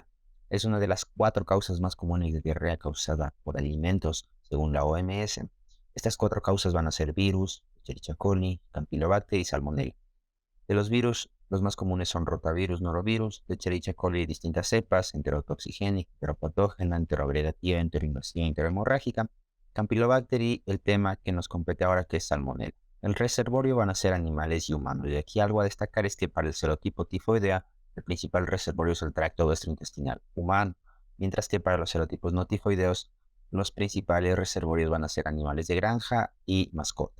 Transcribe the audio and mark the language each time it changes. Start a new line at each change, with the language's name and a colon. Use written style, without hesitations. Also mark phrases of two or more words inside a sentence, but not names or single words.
Spanish: Es una de las cuatro causas más comunes de diarrea causada por alimentos, según la OMS. Estas cuatro causas van a ser virus, Escherichia coli, Campylobacter y salmonella. De los virus, los más comunes son rotavirus, norovirus, Escherichia coli, distintas cepas, enterotoxigénica, enteropatógena, enteroabreviativa, enteroinvasiva, enterohemorrágica, Campylobacter y el tema que nos compete ahora que es salmonella. El reservorio van a ser animales y humanos. Y aquí algo a destacar es que para el serotipo tifoidea, el principal reservorio es el tracto gastrointestinal humano, mientras que para los serotipos no tifoideos, los principales reservorios van a ser animales de granja y mascotas.